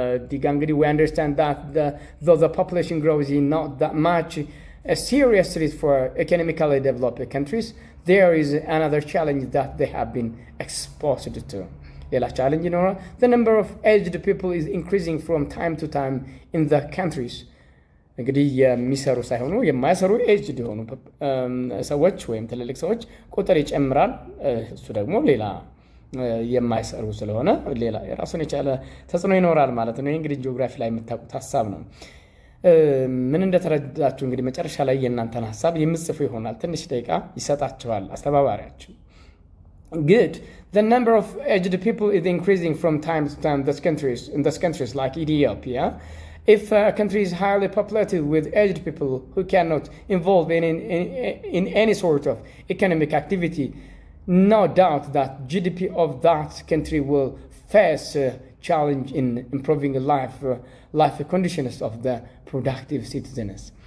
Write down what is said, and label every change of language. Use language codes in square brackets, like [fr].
[en] We understand that though the population growth is not that much a serious threat for economically developed countries, there is another challenge that they have been exposed to. [am] ሌላ ቻሌንጅ ይኖራል። [en] the number of aged people is increasing from time to time in the countries። [am] እንግዲህ የሚሰሩ ሳይሆኑ የማይሰሩ ኤጅድ የሆኑ ሰዎች ወይም ትልልቅ ሰዎች ቁጥር ይጨምራል። እሱ ደግሞ ሌላ የማይሰሩ ስለሆነ ሌላ የራሱን የቻለ ተጽዕኖ ይኖራል ማለት ነው። እንግዲህ ጂኦግራፊ ላይ የምታውቁት ሐሳብ ነው። ምን እንደተረዳችሁ እንግዲህ መጨረሻ ላይ የእናንተን ሐሳብ የምጽፉ ይሆናል። ትንሽ ደቂቃ ይሰጣችኋል አስተባባሪያችሁ። [en] Good. The number of aged people is increasing from time to time in those countries like Ethiopia. If a country is highly populated with aged people who cannot involve in any sort of economic activity, no doubt that GDP of that country will face a challenge in improving life conditions of the productive citizens.